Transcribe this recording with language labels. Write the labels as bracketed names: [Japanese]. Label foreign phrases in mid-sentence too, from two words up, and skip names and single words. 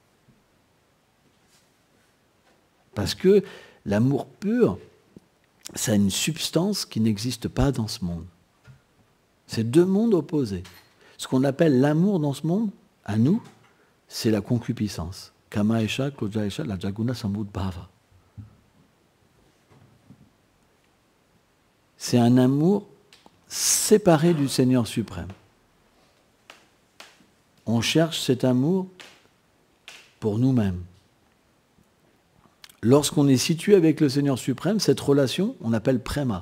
[French] Parce que l'amour pur, ça a une substance qui n'existe pas dans ce monde. C'est deux mondes opposés. Ce qu'on appelle l'amour dans ce monde, à nous, c'est la concupiscence. [Sanskrit] काम एष क्लोज एष ल जगुण समुद्भव. [French] C'est un amour séparé du Seigneur suprême. On cherche cet amour pour nous-mêmes. Lorsqu'on est situé avec le Seigneur suprême, cette relation, on appelle préma.